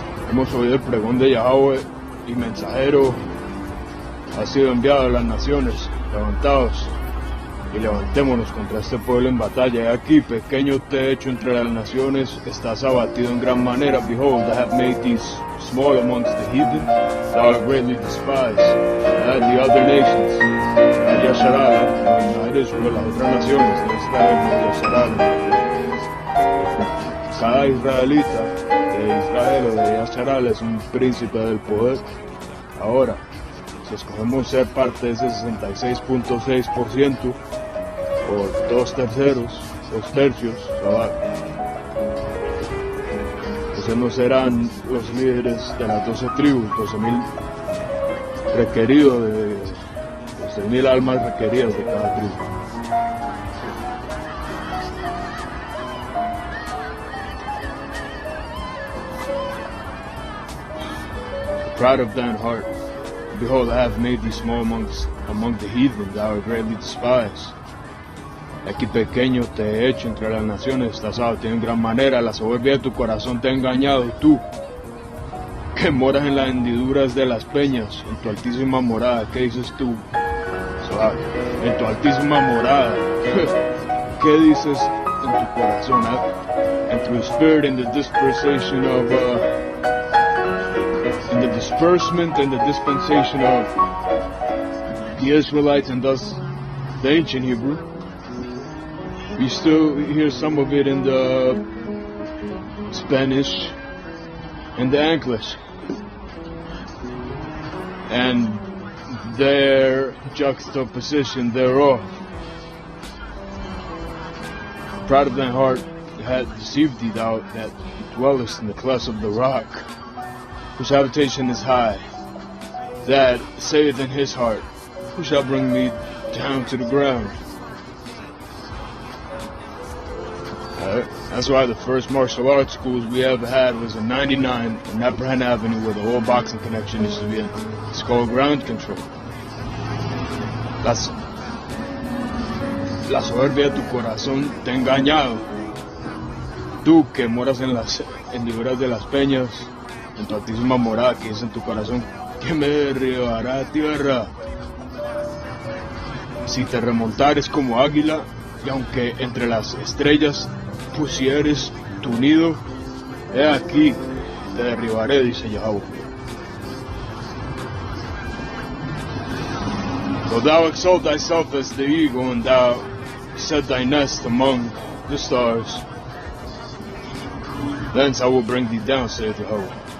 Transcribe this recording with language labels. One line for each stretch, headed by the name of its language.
Spanish: Hemos oído el pregón de Yahweh y mensajero ha sido enviado a las naciones. Levantaos y levantémonos contra este pueblo en batalla. He aquí, pequeño te he hecho entre las naciones, estás abatido en gran manera.
English: Behold, I have made thee small amongst the heathen, thou art greatly despised. And the other nations, and Yasharala, and Israel,
Spanish: las otras naciones de Israel,
English: Yasharala.
Spanish: Cada israelita de Israel o de Yasharala es un príncipe del poder. Ahora, si escogemos ser parte de ese 66.6%, por 2/3, 2/3, esos no serán los líderes de las 12 tribus, 12,000 requeridos, de 12,000 almas requeridas de cada tribu.
English: Proud of thine heart. Behold, I have made thee small among the heathen, thou art greatly despised.
Spanish: Aquí pequeño te he hecho entre las naciones, estás abatido en gran manera, la soberbia de tu corazón te ha engañado, tú, que moras en las hendiduras de las peñas, en tu altísima morada. ¿Qué dices tú? En tu altísima morada, ¿qué dices en tu corazón?
English: And through spirit in the dispensation of in the disbursement and the dispensation of the Israelites, and thus the ancient Hebrew. You still hear some of it in the Spanish and the English. and their juxtaposition thereof. Proud of thine heart had deceived thee, thou that dwellest in the clefts of the rock, whose habitation is high, that saith in his heart, who shall bring me down to the ground? That's why the first martial arts schools we ever had was in 99 on Mcklein Avenue, where the whole boxing connection used to be in. It's called ground control.
Spanish: La soberbia de tu corazón te ha engañado. Tú que moras en riberas de las peñas, en tu altísima morada que es en tu corazón, que me derribará tierra. Si te remontares como águila, y aunque entre las estrellas pusieres tu nido, he aquí, te derribaré, dice Yahweh.
English: Though thou exalt thyself as the eagle, and thou set thy nest among the stars, thence I will bring thee down, saith Yahweh.